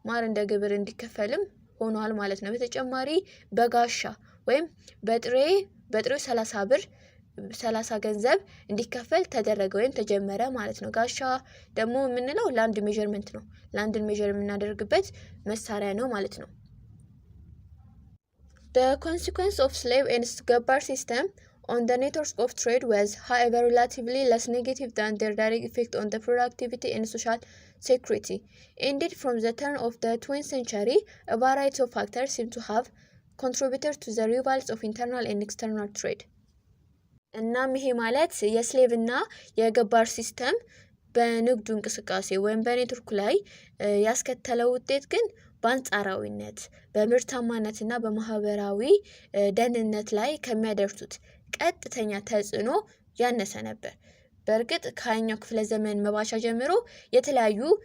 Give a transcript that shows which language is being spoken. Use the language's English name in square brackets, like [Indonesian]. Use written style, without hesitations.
[Amharic] እንደ ግብር እንዲከፈልም ሆኗል ማለት ነው። በተጨማሪ በጋሻ ወይም በጥሬው 30 ገንዘብ እንዲከፈል ተደረገ ወይም ተጀመረ ማለት ነው። ጋሻ ደግሞ የምንለው ላንድ ሜዠርመንት ነው። ላንድን ሜዠር የምናደርግበት መሳሪያ ነው ማለት ነው። [English] The consequence of slave and ገባር system on the networks of trade was, however, relatively less negative than their direct effect on the productivity and social security. Indeed, from the turn of the 20th century, a variety of factors seem to have contributed to the revivals of internal and external trade. [Amharic] እናም ይሄ ማለት የስሌቭ እና የገባር ሲስተም በንግዱ እንቅስቃሴ ወይም በኔትወርኩ ላይ ያስከተለው ውጤት ግን በአንጻራዊነት በምርታማነትና በማህበራዊ ደህንነት ላይ ከሚያደርሱት ቀጥተኛ ተጽዕኖ ያነሰ ነበር። በእርግጥ ከሃያኛው ክፍለ ዘመን መባቻ ጀምሮ የተለያዩ